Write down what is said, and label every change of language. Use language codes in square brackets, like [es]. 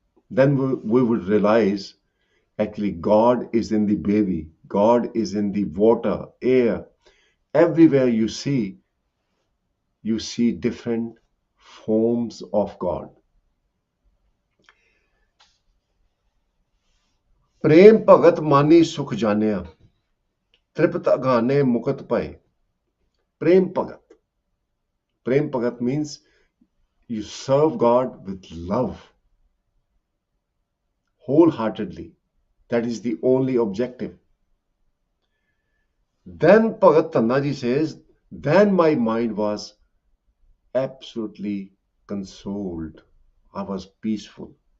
[en] Then we would realize actually God is in the baby. God is in the water, air. Everywhere you see different forms of God. [pa] प्रेम भगत मानी सुख जानिया तृप्त अघाने मुकत पाए. [en] Prem Bhagat. Prem Bhagat means you serve God with love, wholeheartedly. That is the only objective. Then Bhagat Tannaji says, then my mind was absolutely consoled. I was peaceful.